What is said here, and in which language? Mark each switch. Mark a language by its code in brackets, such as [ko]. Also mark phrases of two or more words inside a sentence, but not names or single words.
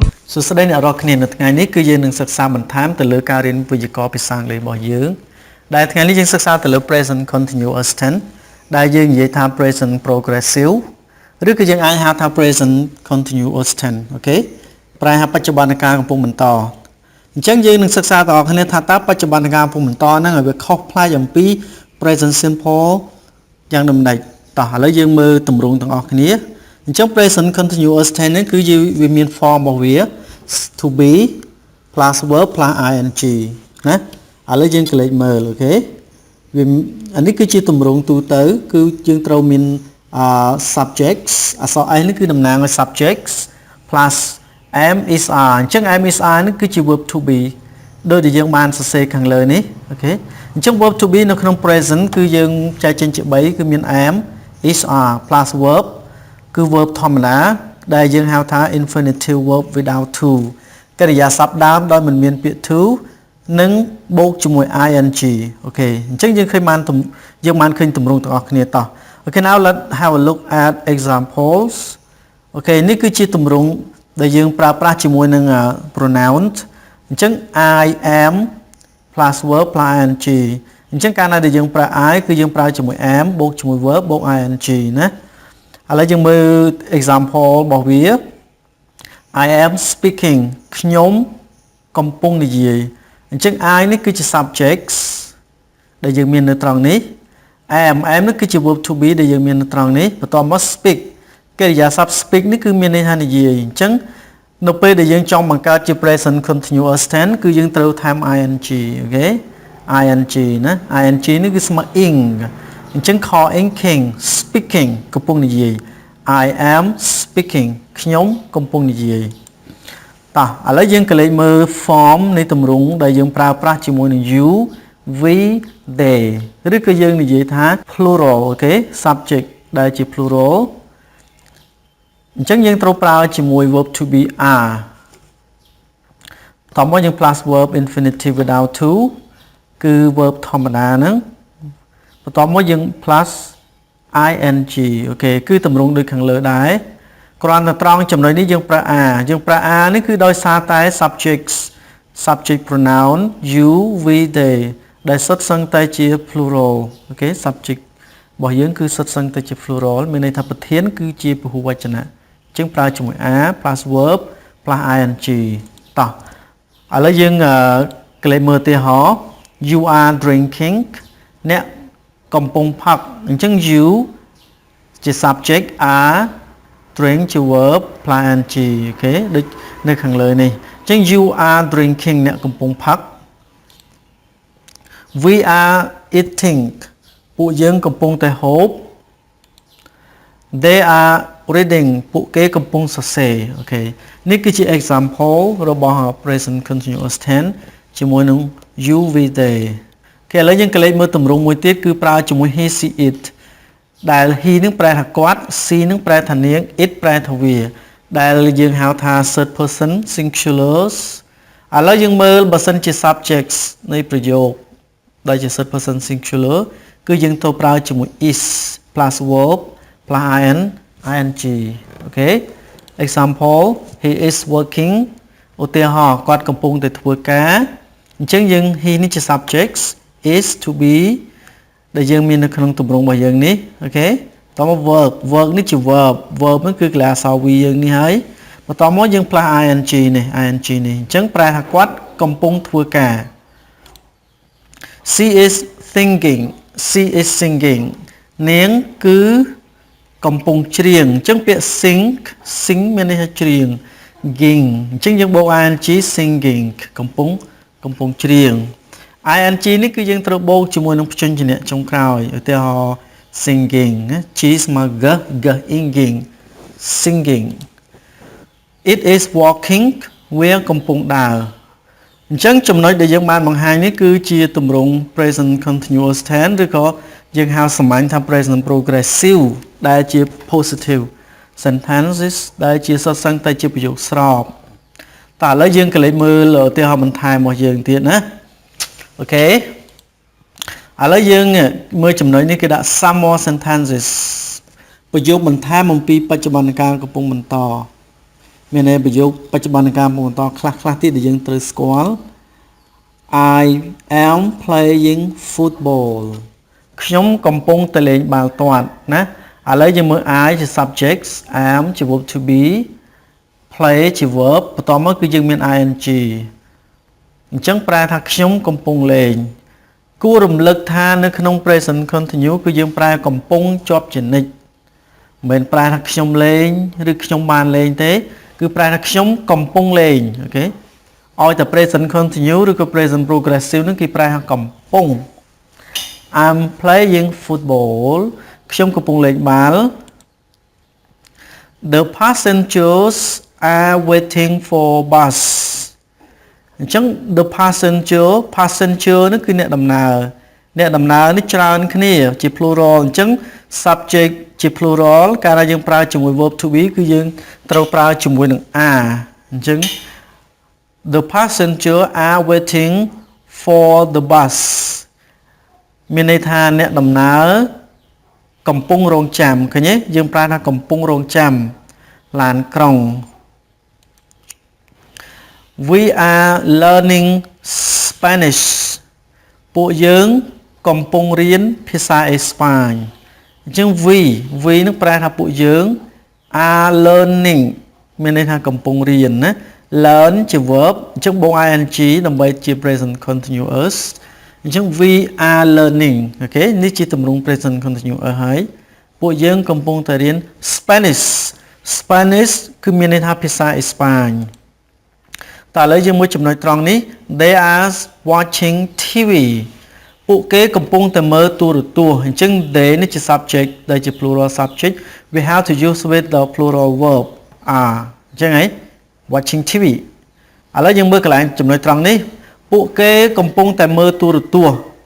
[km] សួស្តីអ្នករាល់គ្នានៅថ្ងៃនេះគឺយើងនឹងសិក្សាបន្ថែមទៅលើការរៀនវេយ្យាករណ៍ភាសាអង់គ្លេសរបស់យើងដែលថ្ងៃនេះយើងសិក្សាទៅលើ [en] present continuous tense [km] ដែលយើងនិយាយថា [en] present progressive [km] ឬក៏យើងអាចហៅថា [en] present continuous tense [km] អូខេប្រែថាបច្ចុប្បន្នកាលកំពុងបន្តអញ្ចឹងយើងនឹងសិក្សាតើគ្នាថាតើបច្ចុប្បន្នកាលកំពុងបន្តហ្នឹង ឲ្យវាខុសប្លែកអំពី [en] present simple [km] យ៉ាងដូចម្ដេចតោះឥឡូវយើងមើលទម្រង់ទាំងអស់គ្នាអញ្ចឹង [en] present continuous tense [km] ហ្នឹងគឺវាមាន form របស់វា [en] to be plus verb plus ing [km] ណាឥឡូវយើងកលេចមើលអូខេវាអានេះគឺជាទម្រង់ទូ ទៅគឺយើងត្រូវមានsubjects អក្សរ s នេះគឺតំណាងឲ្យ [en] subjects plus am is are [km] អញ្ចឹង [en] am is are [km] នេះគឺជា [en] verb to be [km] ដូចដែលយើងបានសរសេរខាងលើនេះអូខេ អញ្ចឹង [en] verb to be [km] នៅក្នុង present គឺយើងចែកចេញជា3គឺមាន [en] am is are plus verb [km] គឺ verb ធម្មតាដែលយើងហៅថា [en] infinitive verb without to [km] កិរិយាសព្ទដើមដោយមិនមានពាក្យ to និងបូកជាមួយ ing អូខេអ ញ្ចឹងយើងឃើញបានឃើញទម្រង់ទាំងអស់គ្នាតោះអូខេ [en] now let's have a look at examples [km] អូខេនេះគឺជាទម្រង់ដែលយើងប្រើប្រាស់ជាមួយនឹង pronoun អញ្ចឹង [en] I am plus verb plus ing [km] អញ្ចឹងកាលណាដែលយើងប្រើ I គឺយើងប្រើជាមួយ am បូកជាមួយ verb បូក ing ណាឥឡូវយើងមើល example របស់វា [en] I am speaking [km] ខ្ញុំកំពុងនិយាយអញ្ចឹង I នេះគឺជា subjects ដែលយើងមាននៅត្រង់នេះ am នេះគឺជា [en] verb to be [km] ដែលយើងមាននៅត្រង់នេះបន្ទាប់មក speak កិរិយាសព្ទ speak នេះគឺមានន័យថានិយាយអញ្ចឹងនៅពេលដែលយើងចង់បង្កើតជា [en] present continuous tense [km] គឺយើងត្រូវថែម ing អូ ខេ ing ណា ing នេះគឺស្មើ ing អញ្ចឹង [en] calling king speaking [km] កំពុងនិយាយ [en] I am speaking [km] ខ្ញុំកំពុងនិយាយតោះឥឡូវយើងក៏លេខមើល form នៃទម្រង់ដែលយើងប្រើប្រាស់ជាមួយនឹង [en] you we they [km] ឬក៏យើងនិយា យថា plural អូខេ subject ដែលជា plural អញ្ចឹងយើងត្រូវប្រើជាមួយ [en] verb to be are [km] តោះមកយើង [en] plus verb infinitive without to [km] គឺ verb ធម្មតាហ្នឹងបន្ទាប់មកយើង plus ing អូខេគឺទម្រង់ដូចខាងលើដែរគ្រាន់តែត្រង់ចំណុចនេះយើងប្រើ are យើងប្រើ are នេះគឺដោយសារតែ subject [en] pronoun you we they [km] ដែលសុទ្ធសឹងតែជា plural អូខេ subject របស់យើងគឺសុទ្ធសឹងតែជា plural មានន័យថាប្រធានគឺជាពហុវចនៈអញ្ចឹងប្រើជាមួយ [en] are plus verb plus ing [km] តោះឥឡូវយើងកលេចមើលឧទាហរណ៍ [en] you are drinking [km] អ្នកកំពុងផឹកអញ្ចឹង you ជា [en] subject are drink [km] ជា [en] verb plus ing [km] អូខេដូចនៅខាងលើនេះអញ្ចឹង [en] you are drinking [km] អ្នកកំពុងផឹក [en] we are eating [km] ពួកយើងកំពុងតែហូប [en] they are reading [km] ពួកគេកំពុងសរសេរអូខេនេះគឺជា example របស់ [en] present continuous tense [km] ជាមួយនឹង [en] you we they [km] គេឥឡូវយើងក៏លេខមើលទម្រ ង់មួយទៀតគឺប្រើជាមួយ [en] he she it [km] ដែល he នឹងប្រែថាគាត់ she នឹងប្រែថានាង it ប្រែថាវាដែលយើងហៅថា [en] third person [km] singulars ឥឡូវយើងមើលបើសិនជា subjects នៃប្រយោគដែលជា [en] third person singular [km] គឺយើងត្រូវប្រើជាមួយ is [en] plus verb plus ing [km] អូខេ [en] example he is working [km] ឧទាហរណ៍គាត់កំពុងតែធ្វើការអញ្ចឹងយើង he នេះជា [en] subjects is to be [km] ដែលយើងមាននៅក្នុងទម្រង់របស់យើងនេះអូខេតមក verb នេះជា verb ហ្នឹងគឺកលែអក្សរ v យើងនេះហើយបន្តមកយើង [en] plus ing [km] នេះ ing នេះអញ្ចឹងប្រែថាគាត់កំពុងធ្វើការ [en] she is singing [km] នាងគឺកំពុងច្រៀងអញ្ចឹងពាក្យ sing មានន័យថាច្រៀង ging អញ្ចឹងយើងបូក [en] ing singing [km] កំពុងច្រៀង ing នេះគឺយើងត្រូវបូកជាមួយនឹងព្យញ្ជនៈចុងក្រោយឧទាហរណ៍ singing ជីស្មើ [en] g inging singing it is walking [km] វាកំពុងដើរអញ្ចឹងចំណុចដែល យើងបានបង្ហាញនេះគឺជាទម្រង់ [en] present continuous tense [km] ឬក៏យើងហៅសាមញ្ញថា [en] present progressive [km] ដែលជា [en] positive sentences [km] ដែលជាសុទ្ធសឹងតែជាប្រយោគស្របតើឥឡូវយើងក៏លេចមើលឧទាហរណ៍បន្ថែម របស់យើងទៀតណាអូខេឥឡូវយើងមើលចំណុចនេះគេដាក់ [en] some more sentences [km] ប្រយោគបន្ថែមអំពីបច្ចុប្បន្នកាលកំពុងបន្តមានន័យប្រយោគបច្ចុប្បន្នកាលបន្តខ្លះទៀតដែលយើងត្រូវស្គាល់ I [en] am playing football [km] ខ្ញុំកំពុងតែលេងបាល់ទាត់ណាឥឡូវយើងមើល I ជា [en] subject am [km] ជា [en] verb to be [km] play ជា verb បន្តមកគឺយើងមាន ing អញ្ចឹងប្រែថាខ្ញុំកំពុងលេងគួររំលឹកថានៅក្នុង [en] present continuous [km] គឺយើងប្រែកំពុងជាប់ជានិច្ចមិនមែនប្រែថាខ្ញុំលេងឬខ្ញុំបានលេងទេគឺប្រែថាខ្ញុំកំពុងលេងអូខេឲ្យតែ [en] present continuous [km] ឬក៏ [en] present progressive [km] ហ្នឹងគេប្រែថាកំពុង [en] I'm playing football [km] ខ្ញុំកំពុងលេងបាល់ [en] The passengers are waiting for bus អញ្ចឹង the passenger [km] នេះគឺអ្នកដំណើរនេះច្រើន គ្នាជា plural អញ្ចឹង subject ជា plural កាលណាយើងប្រើជាមួយ [en] verb to be [km] គឺយើងត្រូវប្រើជាមួយនឹង are អញ្ចឹង [en] the passenger are waiting for the bus [km] មានន័យថាអ្នកដំណើរកំពុងរងចាំឃើញទេយើងប្រើថាកំពុងរងចាំឡានក្រុង [en] We are learning Spanish [km] ពួកយើងកំពុងរៀនភាសាអេស្ប៉ាញអញ្ចឹង we នឹងប្រែថាពួកយើង [en] are learning [km] មានន័យថាកំពុងរៀនណា learn ជា verb អញ្ចឹងបូក ing ដើម្បីជា [en] present continuous [km] អញ្ចឹង [en] we are learning [km] អូខេនេះជាទម្រង់ [en] present continuous [km] ហើយពួក យើងកំពុងតែរៀន Spanish គឺមានន័យថាភាសាអេស្ប៉ាញតើឥឡូវយើងមើលចំណុចត្រង់នេះ [en] they are watching TV [km] ពួកគេកំពុងតែមើលទូរទស្សន៍អញ្ចឹង they នេះជា subject ដែលជា [en] plural subject we have to use with the plural verb are [km] អញ្ចឹងហី [en] watching TV [km] ឥឡូវយើងមើលកន្លែងចំណុចត្រង់នេះពួកគេកំពុងតែមើលទូរទស្សន៍